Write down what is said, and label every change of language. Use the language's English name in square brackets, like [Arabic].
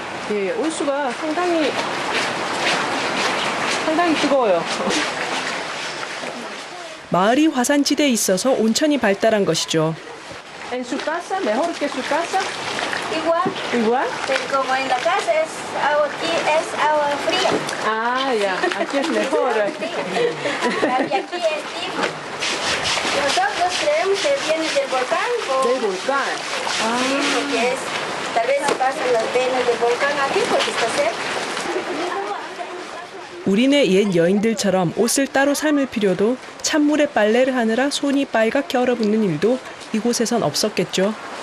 [Korean] 예, 온수가 상당히 뜨거워요. 마을이 화산지대에 있어서 온천이 발달한 것이죠. [Spanish] En su casa, mejor que su casa. Igual. Igual. Pero como en la casa es agua fría. Ah, ya. Aquí es mejor. Y aquí es tipo. Nosotros creemos que viene del volcán. Del volcán. Sí, porque tal vez pasan las venas del volcán aquí porque está cerca. [Korean] 우리네 옛 여인들처럼 옷을 따로 삶을 필요도 찬물에 빨래를 하느라 손이 빨갛게 얼어붙는 일도 이곳에선 없었겠죠.